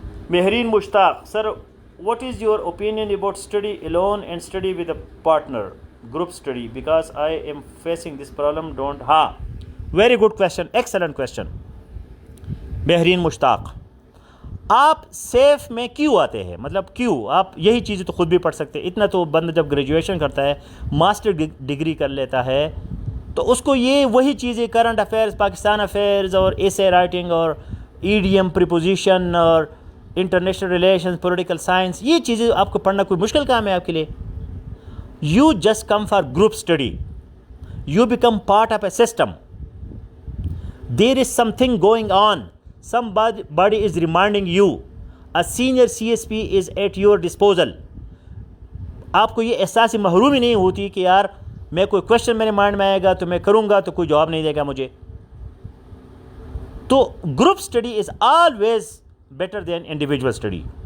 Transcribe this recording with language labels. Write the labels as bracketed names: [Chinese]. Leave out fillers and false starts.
[English] Mehreen Mushtaq, sir what is your opinion about study alone and study with a partner, group study, because I am facing this problem, don't. ہاں، very good question, excellent question. [Urdu] Mehreen مشتاق، آپ safe میں کیوں آتے ہیں؟ مطلب کیوں؟ آپ یہی چیزیں تو خود بھی پڑھ سکتے. اتنا تو بندہ جب گریجویشن کرتا ہے، ماسٹر ڈگری کر لیتا ہے، تو اس کو یہ وہی چیزیں کرنٹ افیئرز، پاکستان افیئرز اور ایسے رائٹنگ اور ایڈیم، پریپوزیشن اور انٹرنیشنل ریلیشنز، پولیٹیکل سائنس، یہ چیزیں آپ کو پڑھنا کوئی مشکل کام ہے آپ کے لیے؟ [English] You just come for group study. You become part of a system. There is something going on. Somebody is reminding you. A senior CSP is at your disposal. [Urdu] آپ کو یہ احساس محرومی نہیں ہوتی کہ یار میں کوئی کویشچن میرے مائنڈ میں آئے گا تو میں کروں گا تو کوئی جواب نہیں دے گا مجھے. [English] تو group study is always better than individual study.